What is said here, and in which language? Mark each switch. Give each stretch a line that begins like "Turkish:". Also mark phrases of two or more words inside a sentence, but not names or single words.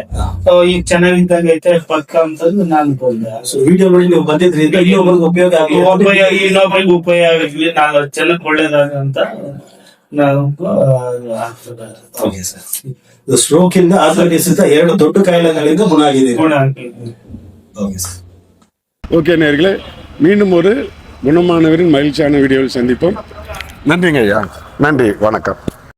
Kannada: ಈಗ ಚೆನ್ನಾಗಿದ್ದಂಗೆ ಐತೆ ಪಕ್ಕ ಅಂತಂದು ನಾನು ಬಂದೆ. ವಿಡಿಯೋ ನೋಡಿ ನೀವು ಬಂದಿದ್ರಿಂದ ಇನ್ನೊಬ್ಬರಿಗೆ ಉಪಯೋಗ ಇನ್ನೊಬ್ಬರಿಗೆ ಉಪಯೋಗ ಆಗಲಿ, ನಾನು ಜನಕ್ಕೆ ಒಳ್ಳೇದಾಗ ಅಂತ ನಾವು ಆಗ್ತದೆ. ಓಕೆ ಸರ್, ಸ್ಟ್ರೋಕ್ ಇಂದ ಆರ್ಥರೈಟಿಸ್ ಇಂದ 2 ದೊಡ್ಡ ಕಾಯಿಲೆಗಳಿಂದ ಗುಣ ಆಗಿದೆ. ಓಕೆ ಸರ್.
Tamil: ஓகே நேயர்களே, மீண்டும் ஒரு குணமானவரின் மகிழ்ச்சியான வீடியோவில் சந்திப்போம். நன்றிங்க ஐயா, நன்றி, வணக்கம்.